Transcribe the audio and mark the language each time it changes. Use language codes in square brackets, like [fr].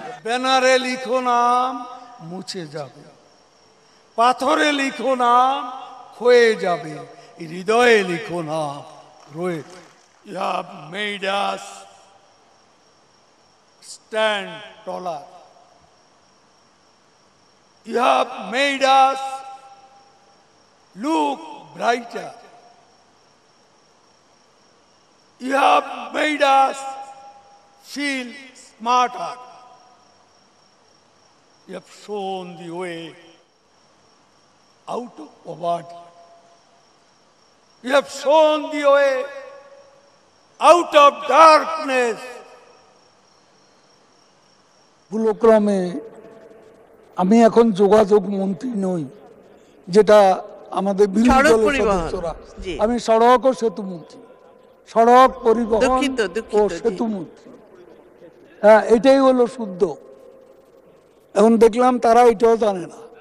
[bn] ব্যানারে লিখো নাম মুছে যাবে, পাথরে লিখো নাম ক্ষয়ে যাবে, হৃদয়ে লিখো নাম রয়ে। [en] You have made us stand taller. You have made us look brighter. You have made us feel smarter. You have shown the way out of poverty. You have shown the way out of darkness. [bn] ভুলক্রমে আমি এখন যোগাযোগ মন্ত্রী নই, যেটা আমাদের বিরোধী দলের সদস্যরা। আমি সড়ক ও সেতু মন্ত্রী, সড়ক পরিবহন ও সেতু মন্ত্রী। হ্যাঁ, এটাই হলো শুদ্ধ। এখন দেখলাম তারা এটাও জানে না।